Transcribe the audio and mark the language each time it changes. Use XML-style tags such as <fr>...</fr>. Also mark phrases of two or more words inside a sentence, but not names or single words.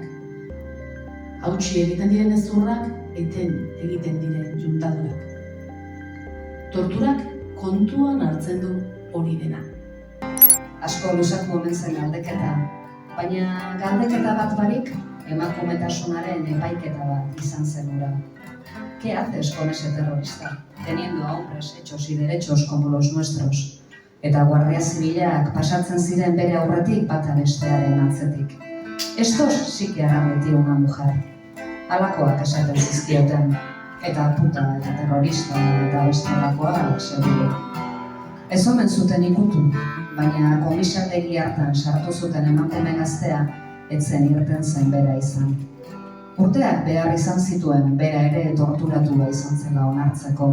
<eu>Hautsi egiten diren ezurrak, eten egiten diren juntadurak. Torturak kontuan hartzen du hori dena. Asko luzatu omen zen galdeketa, baina galdeketa bat barik emakumetasunaren epaiketa bat izan zen hura.</eu> <es>¿Qué haces con ese terrorista? Teniendo a hombres hechos y derechos como los nuestros.</es> <eu>Eta Guardia Zibilak pasatzen ziren bere aurretik bata bestearen atzetik.</eu> <es>Estos sí que harán de ti una mujer.</es> <eu>Halakoak esaten zizkioten, eta puta eta terrorista eta bestelakoak seguru. Ez omen zuten ikutu, baina komisategi hartan sartu zuten emakume gaztea, etzen irten zen bera izan. Urteak behar izan zituen bera ere torturatua izan zela onartzeko.</eu>